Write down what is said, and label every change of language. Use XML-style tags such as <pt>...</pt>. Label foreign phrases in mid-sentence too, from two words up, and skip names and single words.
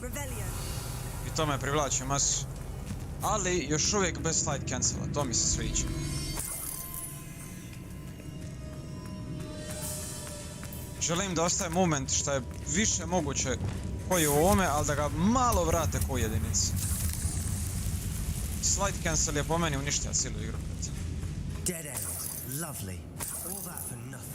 <bs>I to me privlači masu. Ali još uvijek bez slide cancela, to mi se sviđa. Želim da ostaje moment što je više moguće koji u ovome, ali da ga malo vrate ko u jedinici. Slide cancel je po meni uništio cijelu igru.</bs> <en>Dead end. Lovely. All that for nothing.</en>